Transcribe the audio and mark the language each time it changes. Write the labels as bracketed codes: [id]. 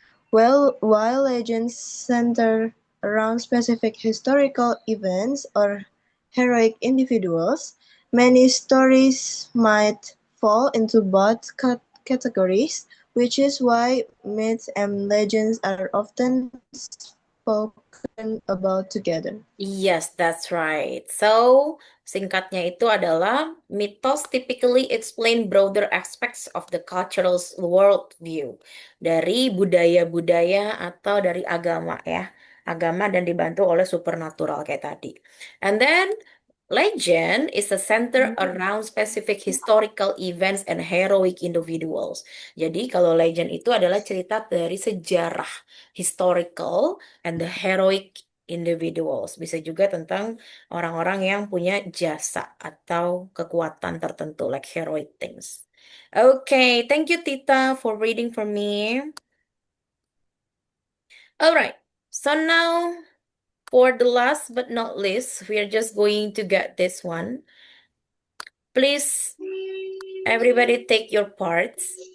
[en] While legends center around specific historical events or heroic individuals, many stories might fall into both categories, which is why myths and legends are often spoken about together. Yes, that's right. [id] So, singkatnya itu adalah mitos [en] typically explain broader aspects of the cultural worldview [id] dari budaya-budaya atau dari agama ya. Agama dan dibantu oleh supernatural kayak tadi. [en] And then legend is a center around specific historical events and heroic individuals. [id] Jadi kalau legend itu adalah cerita dari sejarah [en] historical and the heroic individuals. [id] Bisa juga tentang orang-orang yang punya jasa atau kekuatan tertentu, [en] like heroic things. Okay, thank you Tita for reading for me. Alright, so now for the last but not least, we are just going to get this one. Please, everybody take your parts.